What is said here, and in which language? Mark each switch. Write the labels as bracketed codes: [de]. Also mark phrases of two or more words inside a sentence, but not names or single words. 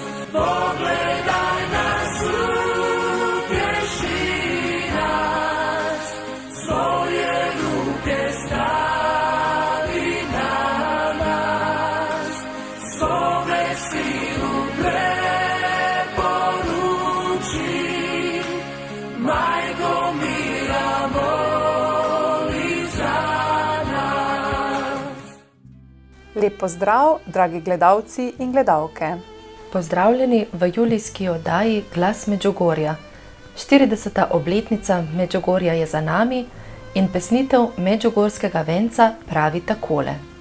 [hr] Pogledaj nas, utješi nas, svoje ruke stavi na nas, svome sinu preporuči, majko mira moli za nas. [sl] Lep pozdrav, dragi gledalci in gledalke. Pozdravljeni v julijski oddaji Glas Medžugorja. 40. obletnica Medžugorja je za nami in pesnitev medžugorskega venca pravi takole.